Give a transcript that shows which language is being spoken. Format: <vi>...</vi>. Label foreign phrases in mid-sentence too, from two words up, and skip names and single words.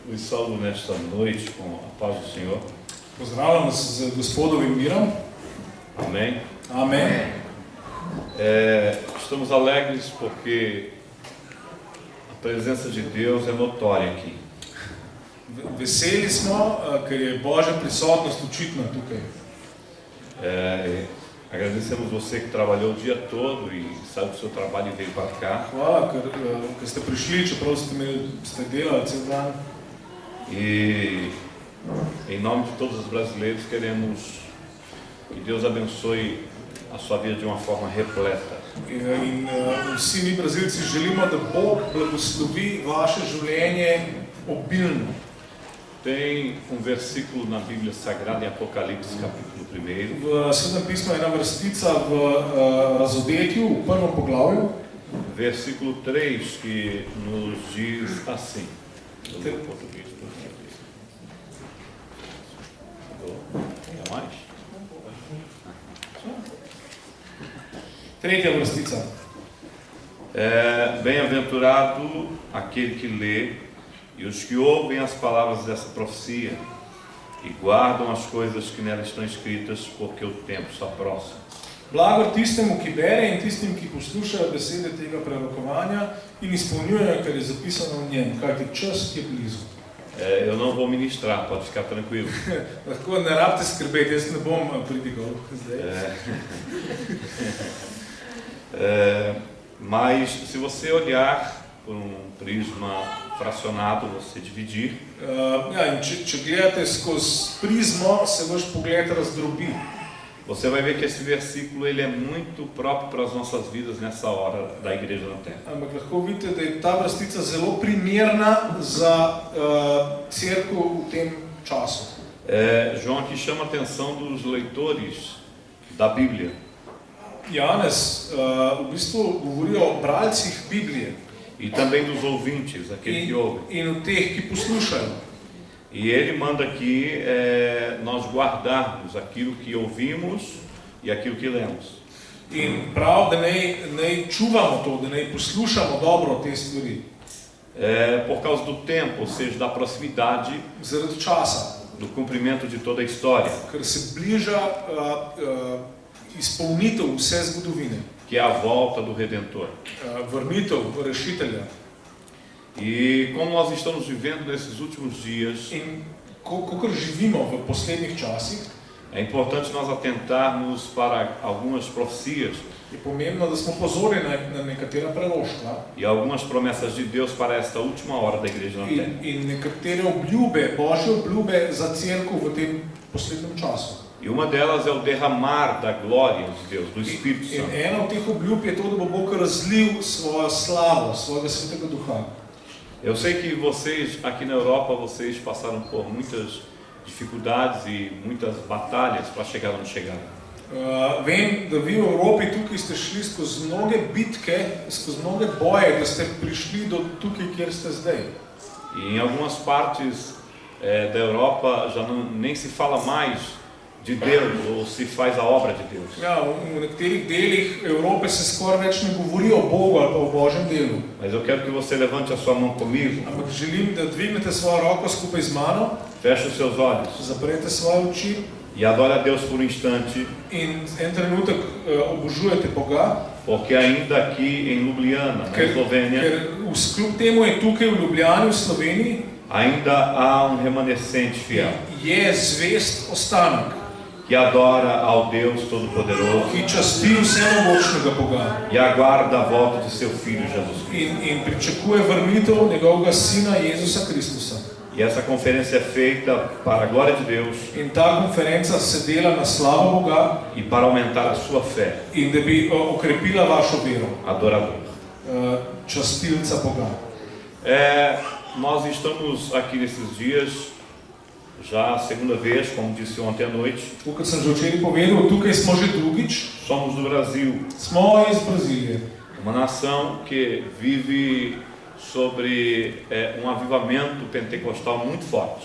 <pt>saúdo nesta noite com a paz do Senhor.</pt> <sl>Pozdravljam vas z Gospodovim mirom.</sl> <pt>Amém.</pt> <sl>Amen.</sl> <pt>Estamos alegres porque a presença de Deus é notória aqui.</pt> <sl>Veseli smo, ker je Božja prisotnost očitna tukaj.</sl> <pt>Agradecemos você que trabalhou o dia todo e saiu do seu trabalho e veio para cá.</pt> <sl>Hvala, ker ste prišli, čeprav ste delali cel dan.</sl> <pt>E em nome de todos os brasileiros queremos que Deus abençoe a sua vida de uma forma repleta.</pt> <sl>In vsi mi Brazilci želimo, da Bog blagoslovi vaše življenje obilno.</sl> <pt>Tem versículo na Bíblia Sagrada em Apocalipse, capítulo 1.</pt> <sl>V Svetem pismu je ena vrstica v Razodetju, v prvem poglavju.</sl> <pt>Versículo 3, que nos diz assim. Tem português. Tem mais?</pt> <sl>Tretja vrstica.</sl> <pt>Bem-aventurado aquele que lê e os que ouvem as palavras dessa profecia e guardam as coisas que nela estão escritas, porque o tempo se aproxima.</pt> <sl>Blagor tistemu, ki bere, in tistim, ki poslušajo besede tega prorokovanja in izpolnjujejo, kar je zapisano v njem, kajti čas je blizu.</sl> <pt>Eu não vou ministrar, pode ficar tranquilo.</pt> <sl>Lahko ne rabite skrbeti, jaz ne bom pridigal zdaj.</sl> <pt>Mas se você olhar por prisma fracionado, você dividir.</pt> <sl>Če gledate skozi prizmo, se vaš pogled razdrobi.</sl> <pt>Você vai ver que esse versículo ele é muito próprio para as nossas vidas nessa hora da igreja na Terra.</pt> <sl>Ampak lahko vidite, da je ta vrstica zelo primerna za cerkev v tem času.</sl> <pt>João aqui chama a atenção dos leitores da Bíblia.</pt> <sl>Janez v bistvu govori o bralcih Biblije.</sl> <pt>E também dos ouvintes, aqueles que ouvem.</pt> <sl>In o teh, ki poslušajo.</sl> <pt>E ele manda aqui nós guardarmos aquilo que ouvimos e aquilo que lemos.</pt> <sl>In prav, da naj čuvamo to, da naj poslušamo dobro te stvari.</sl> <pt>Por causa do tempo, ou seja, da proximidade,</pt> <sl>zaradi časa,</sl> <pt>do cumprimento de toda a história.</pt> <sl>Ker se bliža izpolnitev vse zgodovine.</sl> <pt>Que é a volta do Redentor.</pt> <sl>Vrnitev rešitelja.</sl> <pt>E como nós estamos vivendo nesses últimos dias,</pt> <sl>kakor živimo v poslednjih časih,</sl> <pt>é importante nós atentarmos para algumas profecias.</pt> <sl>Je pomembno, da smo pozorni na nekatera proroštva.</sl> <pt>E algumas promessas de Deus para esta última hora da igreja na Terra.</pt> <sl>In nekatere obljube, Božje obljube za cerkev v tem poslednjem času.</sl> <pt>E uma delas é o derramar da glória de Deus, do Espírito Santo.</pt> <sl>In ena od teh obljub je to, da bo Bog razlil svojo slavo, svojega svetega duha.</sl> <pt>Eu sei que vocês, aqui na Europa, vocês passaram por muitas dificuldades e muitas batalhas para chegar onde chegaram.</pt> <sl>Vem, da vi v Evropi tukaj ste šli skozi mnoge bitke, skozi mnoge boje, da ste prišli do tukaj, kjer ste zdaj.</sl> <pt>E em algumas partes da Europa já nem se fala mais de Deus, ou se faz a obra de Deus.</pt> <sl>V nekaterih delih Evrope se skoraj več ne govori o Bogu ali pa o Božjem delu.</sl> <pt>Mas eu quero que você levante a sua mão comigo.</pt> <sl>Ampak želim, da dvignete svojo roko skupaj z mano.</sl> <pt>Feche os seus olhos.</pt> <sl>Zaprete svoje oči.</sl> <pt>E adore a Deus por um instante.</pt> <sl>In en trenutek obožujete Boga.</sl> <pt>Porque ainda aqui em Ljubljana, na Eslovênia,</pt> <sl>ker kljub temu je tukaj v Ljubljani, v Sloveniji,</sl> <pt>ainda há remanescente fiel.</pt> <sl>Je zvest ostanek.</sl> <pt>Que adora ao Deus Todo-Poderoso.</pt> <sl>Que časti vsemogočnega Boga.</sl> <pt>E aguarda a volta de seu Filho Jesus Cristo.</pt> <sl>In pričakuje vrnitev njegovega Sina Jezusa Kristusa.</sl> <pt>E essa conferência é feita para a glória de Deus.</pt> <sl>In ta konferenca se dela na slavo Boga.</sl> <pt>E para aumentar a sua fé.</pt> <sl>In da bi okrepila vašo vero.</sl> <pt>Adorador.</pt> <sl>Častilca Boga.</sl> <pt>Nós estamos aqui nesses dias, já a segunda vez, como disse ontem à noite.</pt> <sl>Kot sem že včeraj povedal, tukaj smo že drugič.</sl> <pt>Somos do Brasil.</pt> <sl>Smo iz Brazília.</sl> <pt>Uma nação que vive sobre avivamento pentecostal muito forte.</pt>